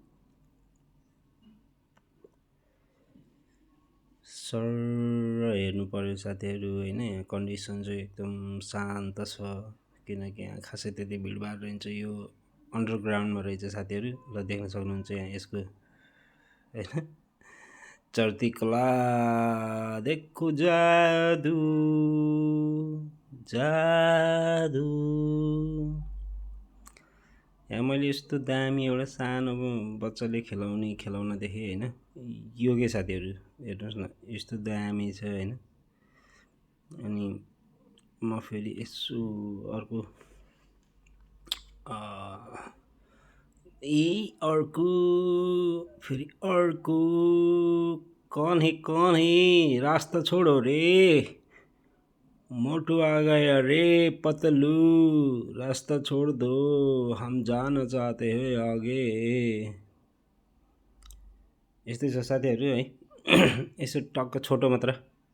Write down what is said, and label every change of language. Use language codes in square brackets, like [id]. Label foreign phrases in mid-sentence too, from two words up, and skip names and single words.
[ne] सर हेर्नु पर्यो साथीहरू होइन। यहाँ कन्डिसन चाहिँ एकदम शान्त छ, किनकि यहाँ खासै त्यति भिडभाड रहन्छ। यो अन्डरग्राउन्डमा रहेछ साथीहरू। ल देख्न सक्नुहुन्छ यहाँ यसको होइन। [hi] चढती कला देखो जादू जादू। [ne] यहाँ मैले यस्तो दामी एउटा सानो बच्चाले खेलाउने खेलौना देखेँ होइन। यो के साथीहरू हेर्नुहोस् न, यस्तो दामी छ होइन। अनि म फेरि यसो अर्को अर्को फेरि अर्को [hi] कौन है रास्ता छोडो रे, मोटू आ गया रे पतलू, रास्ता छोड़ दो हम जान चाहते हैं आगे। [ne] यस्तै छ साथीहरू है। यसो टक्क छोटो मात्र